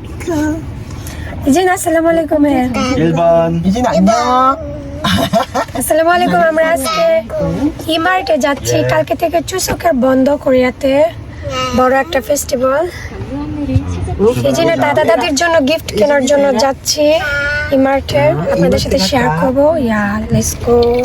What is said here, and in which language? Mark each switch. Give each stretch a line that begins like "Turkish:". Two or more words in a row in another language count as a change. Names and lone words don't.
Bangla: ইজিন আসসালামু আলাইকুম।
Korean: 1번. 이진 안녕.
Bangla: আসসালামু আলাইকুম। আমরা আজকে ইমার্টে যাচ্ছি। কালকে থেকে চুসকের বন্ধ কোরিয়াতে বড় একটা ফেস্টিভ্যাল। ইজিনের দাদা দাদির জন্য গিফট কেনার জন্য যাচ্ছি ইমার্টে। আপনাদের সাথে শেয়ার করবো।
English: let's go.